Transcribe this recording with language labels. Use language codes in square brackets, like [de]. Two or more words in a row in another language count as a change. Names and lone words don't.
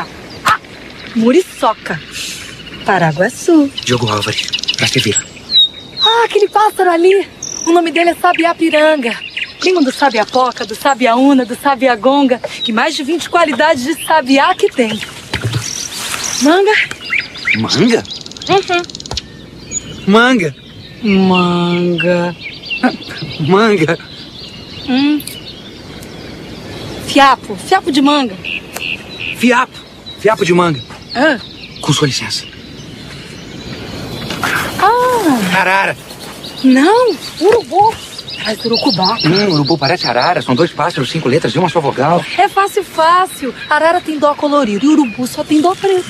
[pt] Ah, muriçoca. Paraguaçu. Diogo Álvares, pra se vir. Ah, aquele pássaro ali. O nome dele é sabiá-piranga. Primo do sabiá-poca, do sabiá-una, do sabiá-gonga e mais de 20 qualidades de sabiá que tem. Manga? Manga? Manga. Manga. Manga. Fiapo. Fiapo de manga. Fiapo. Fiapo de manga. Ah. Com sua licença. Ah, Arara. não. Urubu. Traz urucubá. Urubu parece arara. São dois pássaros, 5 letras e uma só vogal. É fácil, fácil. Arara tem dó colorido e urubu só tem dó preto.